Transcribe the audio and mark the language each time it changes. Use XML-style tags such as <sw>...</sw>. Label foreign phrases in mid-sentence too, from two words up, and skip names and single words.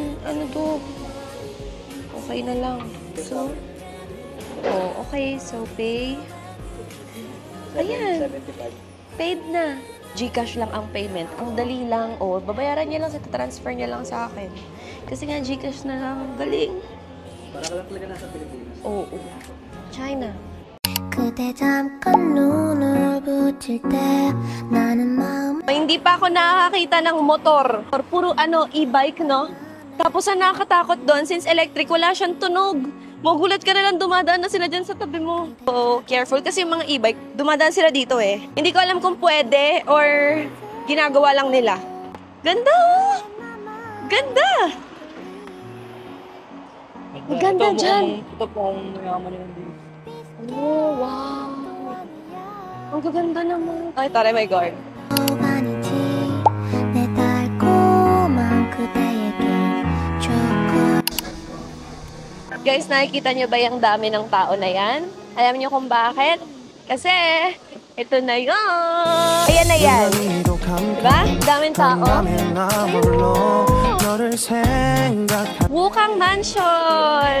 <tl>Ano to? Okay na lang. So, okay. So, pay. Ayan. Paid na. GCash lang ang payment. Ang dali lang. Babayaran niya lang, transfer niya lang sa akin. Kasi nga, GCash na lang. Galing. Para ka lang talaga nasa Pilipinas. Oo. China.</tl> <ko>그대 잠깐 눈을 붙일 때 나는 마음</ko> <tl>Hindi pa ako nakakita ng motor. Puro e-bike, no? Tapos ang nakakatakot doon,</tl> <en>since electric,</en> <tl>wala siyang tunog. Magulat ka na lang, dumadaan na sila dyan sa tabi mo. So, careful kasi yung mga e-bike, dumadaan sila dito eh. Hindi ko alam kung pwede or ginagawa lang nila. Ganda oh! Ganda! Ang ganda dyan. Ito po ang mayaman yun din.</tl> <en>Oh, wow!</en> <tl>Ang gaganda naman. Ay, tara,</tl> <en>my God.</en> <ko>아니지 내 달콤한 그대에게 좋고</ko> <tl>Guys, nakikita niyo ba yung dami ng tao na yan? Alam niyo kung bakit? Kasi, ito na yun! Ayan na yan! Diba? Daming tao. Wukang Mansion!</tl>